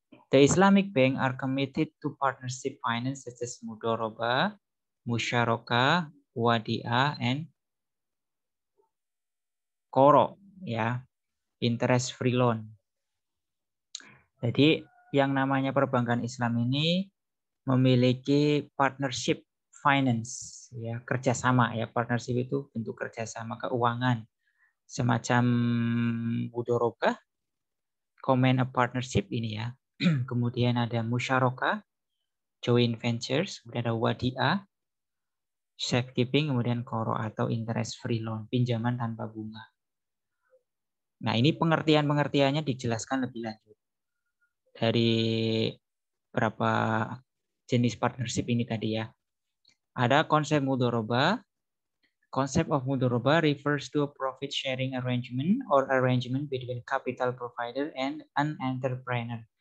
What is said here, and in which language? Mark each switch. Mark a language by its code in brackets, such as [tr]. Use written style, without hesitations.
[en] The Islamic Bank are committed to partnership finance such as mudharabah, musyarakah, wadiah, and qoro [id] ya, [en] interest free loan. [id] Jadi yang namanya perbankan Islam ini memiliki partnership finance ya, kerjasama ya. Partnership itu bentuk kerjasama keuangan semacam mudharabah, common a partnership ini ya. Kemudian ada musyarakah, joint ventures, kemudian ada wadiah, safekeeping, kemudian qoro atau interest free loan, pinjaman tanpa bunga. Nah, ini pengertiannya dijelaskan lebih lanjut dari berapa jenis partnership ini tadi ya. Ada konsep mudharabah, [en] concept of mudharabah refers to a profit sharing arrangement or arrangement between capital provider and an entrepreneur.